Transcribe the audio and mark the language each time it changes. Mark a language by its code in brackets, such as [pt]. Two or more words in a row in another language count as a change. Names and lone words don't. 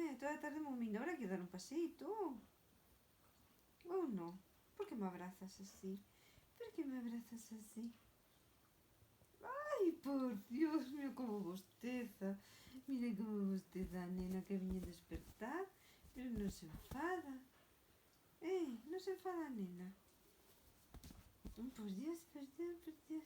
[gl] toda a tarde momindo, habrá que dar un paseito. Ou non? Por que me abrazas así? Por que me abrazas así? Ai, por Dios mío, como bosteza. Miren como bosteza a nena que viña despertar, pero non se enfada. Non se enfada a nena. Por Dios, por Dios, por Dios.